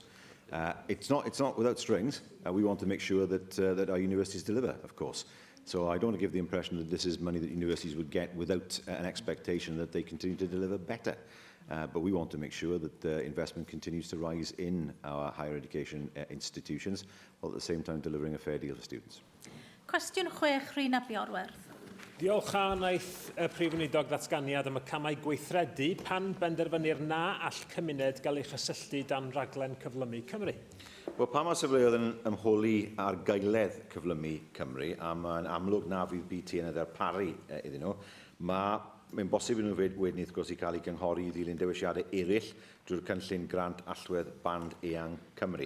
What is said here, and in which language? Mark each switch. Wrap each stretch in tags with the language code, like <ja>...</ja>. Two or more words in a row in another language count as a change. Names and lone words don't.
<en>It's not without strings. We want to make sure that our universities deliver, of course. So I don't want to give the impression that this is money that universities would get without an expectation that they continue to deliver better. But we want to make sure that investment continues to rise in our higher education institutions, while at the same time delivering a fair deal for students.</en> <cy>Cwestiwn 6, Rhina Biorwerth. Diolch a wnaeth y Prif Weinidog ddatganiad am y camau gweithredu pan benderfynir na all cymuned gael ei chysylltu dan raglen cyflymu Cymru. Wel, pan mae sefleoedd yn ymholi ar gaeledd cyflymu Cymru, a mae'n amlwg na fydd BT yn ddarparu iddyn nhw, mae'n bosib i nhw wedyn wrth gwrs i cael ei gynghori i ddilyn dewisiadau eraill drwy'r cynllun grant allwedd Band Eang Cymru.</cy>